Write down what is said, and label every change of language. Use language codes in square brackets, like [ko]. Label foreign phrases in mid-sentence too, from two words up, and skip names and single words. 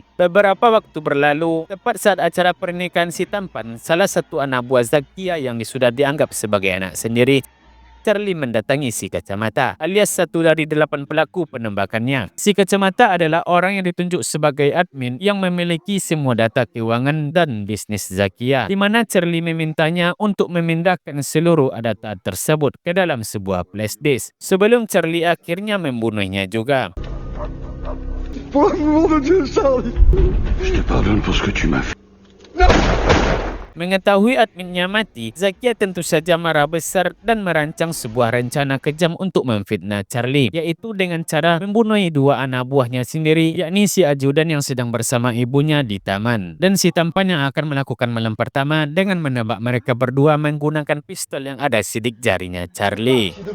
[id] Beberapa waktu berlalu, tepat saat acara pernikahan si tampan, salah satu anak buah Zakia yang sudah dianggap sebagai anak sendiri, Charlie mendatangi si kacamata, alias satu dari 8 pelaku penembakannya. Si kacamata adalah orang yang ditunjuk sebagai admin yang memiliki semua data keuangan dan bisnis Zakia, di mana Charlie memintanya untuk memindahkan seluruh data tersebut ke dalam sebuah [en] flash disk, [id] sebelum Charlie akhirnya membunuhnya juga. [fr] Pour l'amour de Dieu, Charlie! Je te pardonne pour ce que tu m'as fait. [id] Mengetahui adminnya mati, Zakia tentu saja marah besar dan merancang sebuah rencana kejam untuk memfitnah Charlie, yaitu dengan cara membunuh 2 anak buahnya sendiri, yakni si ajudan yang sedang bersama ibunya di taman, dan si tampan yang akan melakukan malam pertama dengan menembak mereka berdua menggunakan pistol yang ada sidik jarinya Charlie.